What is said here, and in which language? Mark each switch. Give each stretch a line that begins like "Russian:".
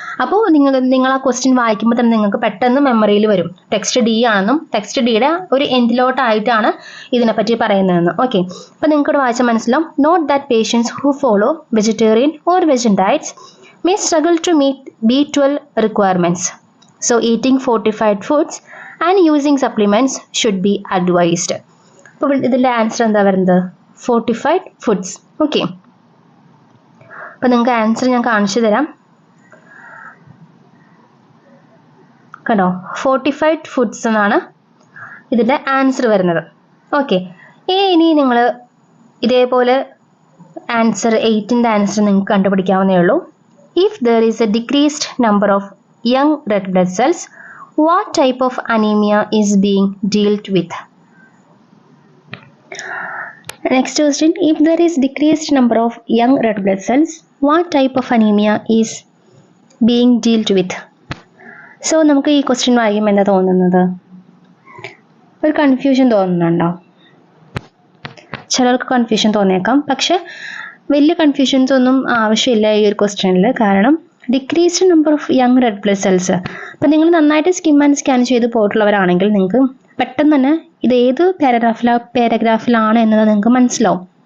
Malayalam: അപ്പോൾ നിങ്ങൾ ആ ക്വസ്റ്റ്യൻ വായിക്കുമ്പോൾ തന്നെ നിങ്ങൾക്ക് പെട്ടെന്ന് മെമ്മറിയിൽ വരും ടെക്സ്റ്റ് ഡി ആണെന്നും ടെക്സ്റ്റ് ഡിയുടെ ഒരു എൻഡിലോട്ടായിട്ടാണ് ഇതിനെപ്പറ്റി പറയുന്നതെന്ന്. ഓക്കെ, അപ്പോൾ നിങ്ങൾക്കിവിടെ വായിച്ചാൽ മനസ്സിലാവും.
English: Note that patients who follow vegetarian or vegan diets may struggle to meet B12 requirements. So eating fortified foods and using supplements should be advised.
Malayalam: അപ്പോൾ ഇതിൻ്റെ ആൻസർ എന്താ വരുന്നത്? Fortified foods. ഓക്കെ, അപ്പോൾ നിങ്ങൾക്ക് ആൻസർ ഞാൻ കാണിച്ചു തരാം. കണ്ടോ, ഫോർട്ടിഫൈഡ് ഫുഡ്സ് എന്നാണ് ഇതിൻ്റെ ആൻസർ വരുന്നത്. ഓക്കെ, ഇനി നിങ്ങൾ ഇതേപോലെ ആൻസർ 8ൻ്റെ ആൻസർ നിങ്ങൾക്ക് കണ്ടുപിടിക്കാവുന്നേ ഉള്ളൂ.
English: If there is a decreased number of young red blood cells, what type of anemia is being dealt with? Next question, if there is decreased number of young red blood cells, what type of anemia is being dealt with?
Malayalam: So നമുക്ക് ഈ question വായിക്കുമ്പോൾ എന്താ തോന്നുന്നത്? ഒരു confusion തോന്നുന്നുണ്ടോ? ചിലർക്ക് confusion തോന്നിയേക്കാം, പക്ഷെ വലിയ കൺഫ്യൂഷൻസ് ഒന്നും ആവശ്യമില്ല ഈ ഒരു ക്വസ്റ്റ്യനിൽ. കാരണം decreased number of young red blood cells, അപ്പം നിങ്ങൾ നന്നായിട്ട് സ്കിം ആൻഡ് സ്കാൻ ചെയ്ത് പോയിട്ടുള്ളവരാണെങ്കിൽ നിങ്ങൾക്ക് പെട്ടെന്ന് തന്നെ ഇത് ഏത് പാരഗ്രാഫിലാണ് എന്നത് നിങ്ങൾക്ക് മനസ്സിലാവും.